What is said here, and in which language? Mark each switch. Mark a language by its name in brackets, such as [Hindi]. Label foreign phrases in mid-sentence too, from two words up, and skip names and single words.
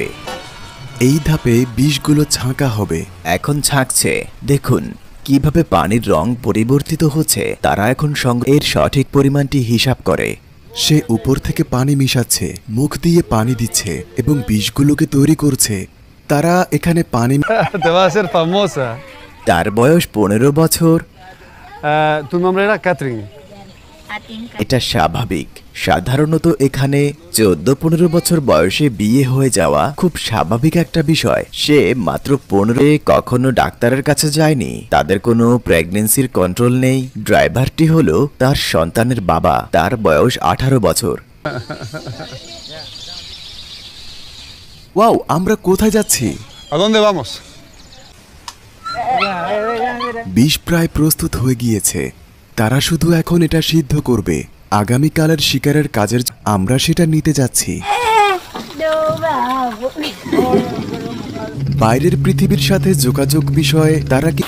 [Bangla] এই ধাপে বিষগুলো ছাঁকা হবে। এখন ছাঁকছে, দেখুন কিভাবে পানির রং পরিবর্তিত হচ্ছে। তারা এখন এর সঠিক পরিমাণটি হিসাব করে। সে উপর থেকে পানি মিশাচ্ছে, মুখ দিয়ে পানি দিচ্ছে এবং বিষগুলোকে তৈরি করছে। তারা এখানে পানি [Spanish] Te vas a hacer famosa. [Bangla] তার বয়স 15 বছর। [Spanish] Tu nombre era Catherine. [Bangla] এটা স্বাভাবিক। সাধারণত এখানে 14-15 বছর বয়সে বিয়ে হয়ে যাওয়া খুব স্বাভাবিক একটা বিষয়। সে মাত্র 15 কখনো ডাক্তারের কাছে যায়নি। তাদের কোনো প্রেগন্যান্সির কন্ট্রোল নেই। ড্রাইভারটি হলো তার সন্তানের বাবা। তার বয়স 18 বছর। ওয়াও, আমরা কোথায় যাচ্ছি? [Spanish] ¿A dónde vamos? [Bangla] বিষ প্রায় প্রস্তুত হয়ে গিয়েছে। তারা শুধু এখন এটা সিদ্ধ করবে। আগামীকালের শিকারের কাজের আমরা সেটা নিতে যাচ্ছি। বাইরের পৃথিবীর সাথে যোগাযোগ বিষয়ে তারা কি?